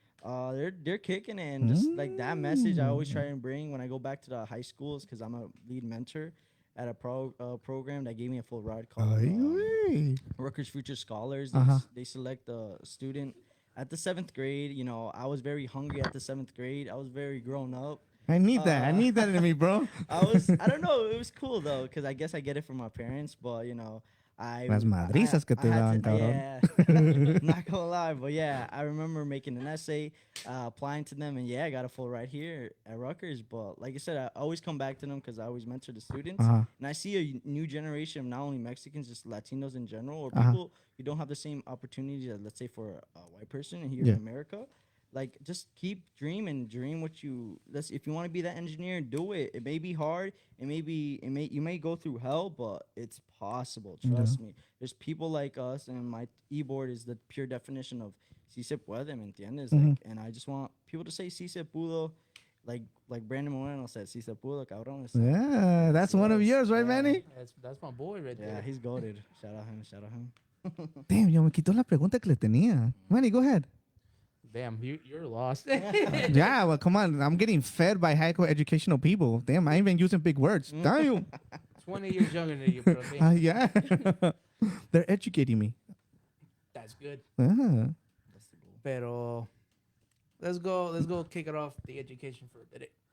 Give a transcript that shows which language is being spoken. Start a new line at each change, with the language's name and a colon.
English: They're kicking it, and just like that message I always try and bring when I go back to the high schools, because I'm a lead mentor at a program that gave me a full ride called Rutgers Future Scholars. They select a student at the 7th grade. I was very hungry at the 7th grade. I was very grown up. I need that. I need that in me, bro. I don't know. It was cool though, because I guess I get it from my parents, but
Spanish: Las madrizas que te daban, cabrón.
English: Yeah, not gonna lie, but yeah, I remember making an essay, applying to them, and yeah, I got a full ride here at Rutgers. But like I said, I always come back to them because I always mentor the students, and I see a new generation of not only Mexicans, just Latinos in general, or people who don't have the same opportunities as, let's say, for a white person here in America. Like, just keep dream what you. If you want to be that engineer, do it. It may be hard. You may go through hell, but it's possible. Trust me. There's people like us, and my e-board is the pure definition of
Spanish: si se puede, ¿me entiendes?
English: Like, and I just want people to say
Spanish: si se pudo,
English: like Brandon Moreno said,
Spanish: si se pudo, cabrón.
English: Yeah, that's one of yours, right, Manny? That's my boy right there. Yeah, he's goated. Shout out him.
Spanish: Damn, yo, me quitó la pregunta que le tenía.
English: Manny, go ahead. Damn, you're lost. Yeah, well, come on. I'm getting fed by high educational people. Damn, I ain't even using big words. Damn. 20 years younger than you, bro. Yeah. They're educating me. That's good. Ah. Pero let's go kick it off the education for a bit.